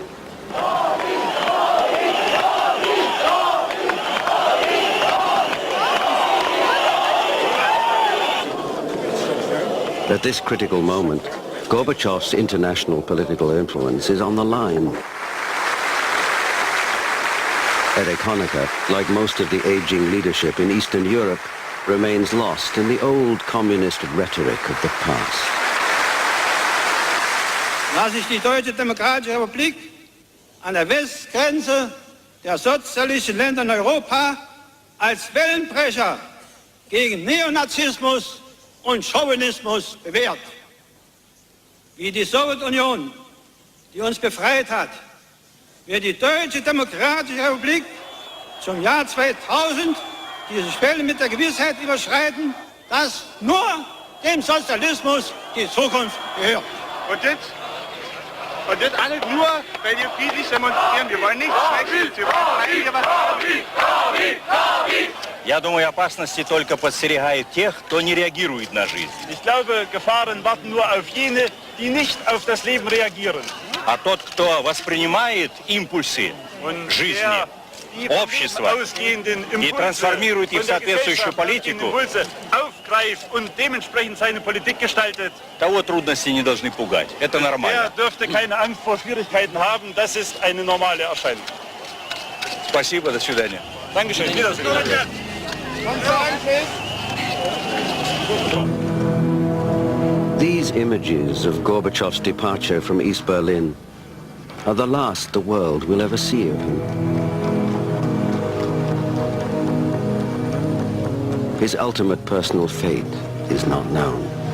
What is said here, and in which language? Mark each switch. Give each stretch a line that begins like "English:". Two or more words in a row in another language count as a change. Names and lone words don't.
English: At this critical moment, Gorbachev's international political influence is on the line. Erich Honecker, like most of the aging leadership in Eastern Europe, remains lost in the old communist rhetoric of the past.
German: Da sich die Deutsche Demokratische Republik an der Westgrenze der sozialistischen Länder in Europa als Wellenbrecher gegen Neonazismus und Chauvinismus bewährt. Wie die Sowjetunion, die uns befreit hat, wird die Deutsche Demokratische Republik zum Jahr 2000 diese Schwelle mit der Gewissheit überschreiten, dass nur dem Sozialismus die Zukunft gehört. Und das alles nur, weil wir friedlich demonstrieren. Wir wollen nichts Schlechtes. Wir wollen hier was.
Russian: Я думаю, опасности только подстерегают тех, кто не реагирует на жизнь.
German: Ich glaube, Gefahren warten nur auf jene, die nicht auf das Leben reagieren.
Russian: А тот, кто воспринимает импульсы жизни, общества и трансформирует их в соответствующую политику,
German: aufgreift und dementsprechend seine Politik gestaltet,
Russian: того трудности не должны пугать. Это
German: der
Russian: нормально.
German: dürfte keine Angst vor Schwierigkeiten haben. Das ist eine normale Erscheinung.
Russian: Спасибо, до свидания.
German: Dankeschön. Wiedersehen.
English: These images of Gorbachev's departure from East Berlin are the last the world will ever see of him. His ultimate personal fate is not known.